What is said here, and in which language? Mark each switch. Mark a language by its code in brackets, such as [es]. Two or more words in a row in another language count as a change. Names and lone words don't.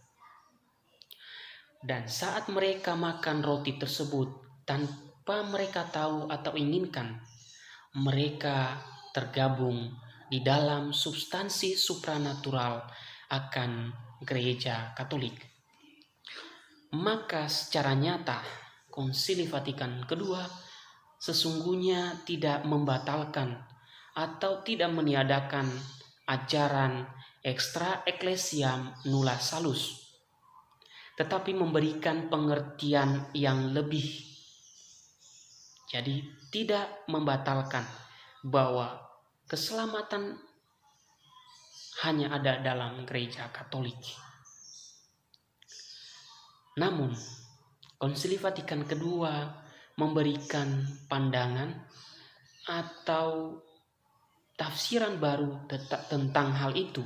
[id] Dan saat mereka makan roti tersebut tanpa mereka tahu atau inginkan, mereka tergabung di dalam substansi supranatural akan gereja Katolik. Maka secara nyata Konsili Vatikan II sesungguhnya tidak membatalkan atau tidak meniadakan ajaran [la] extra ecclesiam nulla salus, [id] tetapi memberikan pengertian yang lebih. Jadi tidak membatalkan bahwa keselamatan hanya ada dalam gereja Katolik. Namun, Konsili Vatikan II memberikan pandangan atau tafsiran baru tentang hal itu.